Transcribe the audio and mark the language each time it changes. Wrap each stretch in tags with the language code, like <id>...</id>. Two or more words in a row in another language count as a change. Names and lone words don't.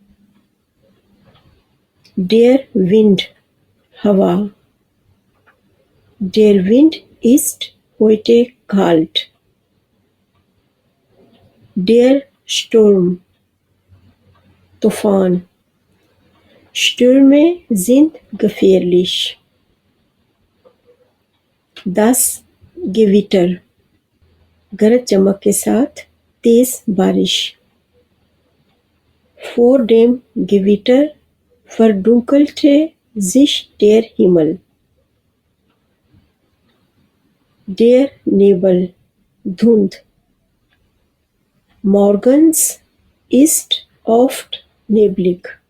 <de>der Wind, हवा। der Wind ist heute kalt. der Sturm, तूफान। स्टुर्मे sind gefährlich. Das Gewitter,</de> <hi>गरज चमक के साथ तेज बारिश।</hi> <de>Vor dem Gewitter verdunkelte sich der Himmel. Der Nebel, धुंध। Morgens ist oft neblig.</de>